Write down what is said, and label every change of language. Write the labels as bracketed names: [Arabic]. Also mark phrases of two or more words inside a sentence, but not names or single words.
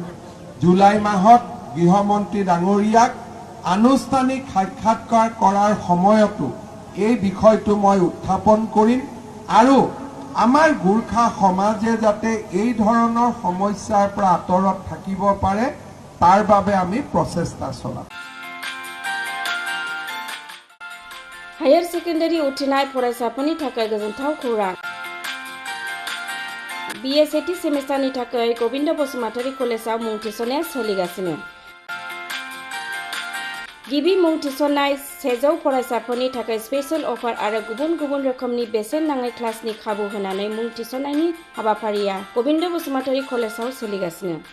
[Assamese] জুলাই মাহত গৃহমন্ত্ৰী ডাঙৰীয়াক আনুষ্ঠানিক সাক্ষাৎকাৰ কৰাৰ সময়তো এই বিষয়টো মই উত্থাপন কৰিম আৰু আমাৰ গোৰ্খা সমাজে যাতে এই ধৰণৰ সমস্যাৰ পৰা আঁতৰত থাকিব পাৰে তাৰ বাবে আমি প্ৰচেষ্টা চলাম। [Bodo] हायर सेकेन्डारि उथ्रिनाय फरायसाफोरनि थाखाय गोजोनथाव खौरां। BA सेथि सेमिस्टारनि थाखाय गबिन्द बसुमतारी कलेजाव मुं थिसननाया सोलिगासिनो। गिबि मुं थिसननाय 100 फरायसाफोरनि थाखाय [English] special offer [Bodo] आरो गुबुन गुबुन रोखोमनि बेसेन नाङै क्लासनि खाबु होनानै मुं थिसननायनि हाबाफारिया गबिन्द बसुमतारी कलेजाव सोलिगासिनो।